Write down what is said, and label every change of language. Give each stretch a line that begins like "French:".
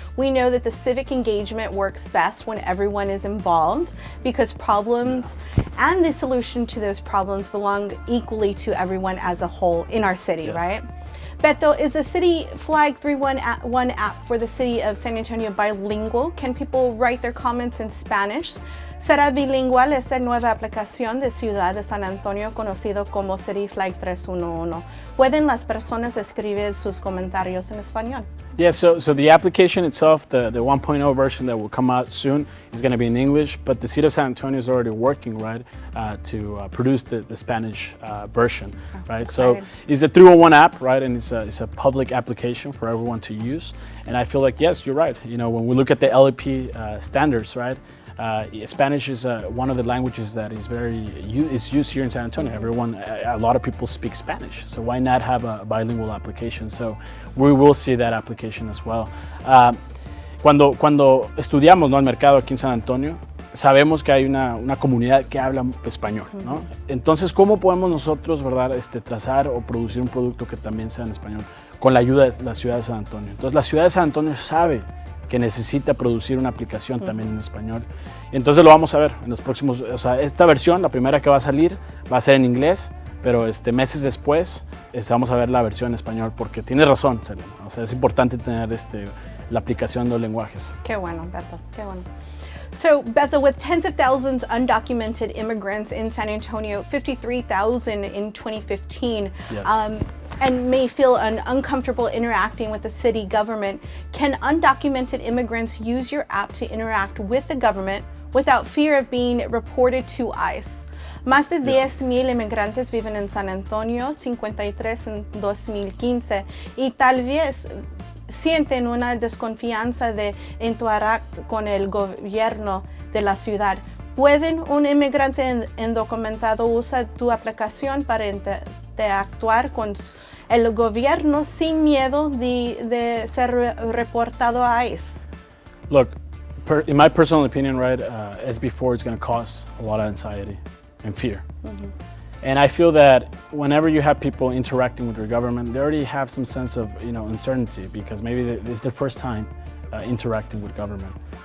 English: We know that the civic engagement works best when everyone is involved, because problems and the solution to those problems belong equally to everyone as a whole in our city, right? Beto, is the CityFlag 311 app for the city of San Antonio bilingual? Can people write their comments in Spanish?
Spanish: ¿Será bilingual esta nueva aplicación de Ciudad de San Antonio conocido como CityFlag 311? ¿Pueden las personas escribir sus comentarios en español?
English: Yeah, so the application itself, the 1.0 version that will come out soon, is going to be in English, but the City of San Antonio is already working, right, to produce the Spanish version, right? So it's a 301 app, right, and it's a public application for everyone to use. And I feel like, yes, you're right. When we look at the LEP standards, right, Spanish is one of the languages that is used here in San Antonio. A lot of people speak Spanish, so why not have a bilingual application? So we will see that application as well.
Spanish: Cuando estudiamos, ¿no?, el mercado aquí en San Antonio, sabemos que hay una comunidad que habla español, ¿no? Entonces, ¿cómo podemos nosotros, verdad, trazar o producir un producto que también sea en español? Con la ayuda de la ciudad de San Antonio. Entonces, la ciudad de San Antonio sabe que necesita producir una aplicación también en español. Entonces lo vamos a ver en los próximos, o sea, esta versión, la primera que va a salir, va a ser en inglés, pero meses después vamos a ver la versión en español, porque tiene razón, Salena. O sea, es importante tener la aplicación de los lenguajes. Qué bueno, Beto, qué bueno.
English: So, Beto, with tens of thousands undocumented immigrants in San Antonio, 53,000 in 2015, Yes. And may feel uncomfortable interacting with the city government, can undocumented immigrants use your app to interact with the government without fear of being reported to ICE?
Spanish: Más de 10,000 inmigrantes viven en San Antonio, 53 en 2015, y tal vez sienten una desconfianza de interactuar con el gobierno de la ciudad. ¿Pueden un inmigrante indocumentado usar tu aplicación para interactuar con el gobierno sin miedo de ser reportado a ICE?
English: Look, in my personal opinion, right, SB4 is going to cause a lot of anxiety and fear. And I feel that whenever you have people interacting with your government, they already have some sense of uncertainty, because maybe it's their first time interacting with government.